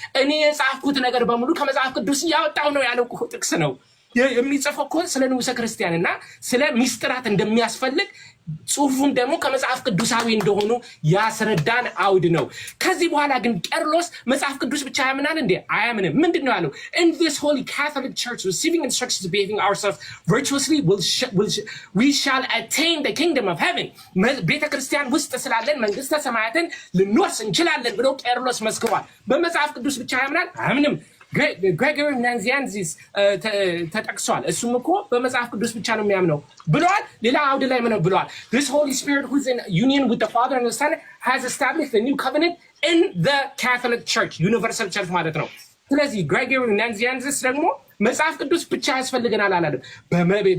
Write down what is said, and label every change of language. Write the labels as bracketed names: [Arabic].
[Amharic] እኔ የጻፍኩት ነገር በሙሉ ከመጽሐፍ ቅዱስ እያወጣው ነው ያለው ጥቅስ ነው የሚጽፈው እኮ ስለ ንዑሰ ክርስቲያንና ስለ ሚስጥራት እንደሚያስፈልግ ጽሁፉን ደግሞ ከመጽሐፍ ቅዱሳዊ እንደሆኑ ያስረዳን አውድ ነው። ከዚህ በኋላ ግን ቄርሎስ መጽሐፍ ቅዱስ ብቻ ያምናል እንዴ? አያምንም። ምንድን ነው ያለው? [English] In this holy Catholic church receiving instructions behaving ourselves virtuously we shall attain the kingdom of heaven. [Amharic] ቤተ ክርስቲያን ውስጥ ስላለን መንግስተ ሰማያትን ልንወርስ እንችላለን ብሎ ቄርሎስ መስክሯል። በመጽሐፍ ቅዱስ ብቻ ያምናል? አያምንም። ግሬጎሪ ናዚያንዚስ ተጠቅሷል። እሱም እኮ በመጽሐፍ ቅዱስ ብቻ ነው የሚያምነው ብለዋል። ሌላ አውድ ላይ ምን ብለዋል? [English] This Holy Spirit who is in union with the Father and the Son has established a new covenant in the Catholic Church, universal church [Amharic] ማለት ነው። ስለዚህ ግሬጎሪ ናዚያንዚስ ደግሞ መጽሐፍ ቅዱስ ብቻ ያስፈልገናል አላለም።